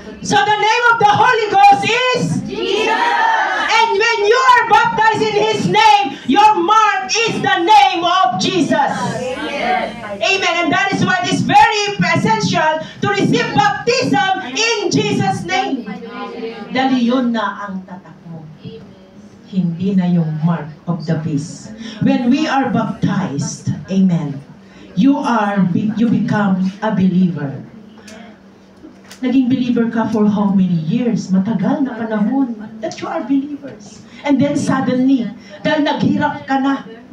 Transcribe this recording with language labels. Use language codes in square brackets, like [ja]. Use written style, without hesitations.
[en] So the name of the Holy Ghost is? Jesus. And when you are baptized in His name, your mark is the name of Jesus. Amen. And that is why it is very essential to receive baptism in Jesus' name. [tl] Dahil yun na ang tatak mo. Hindi na yung mark of the beast. [en] When we are baptized, amen, you become a believer. [tl] Naging believer ka [en] for how many years? [tl] Matagal na panahon [en] that you are believers. And then suddenly, [tl] dahil naghirap ka na,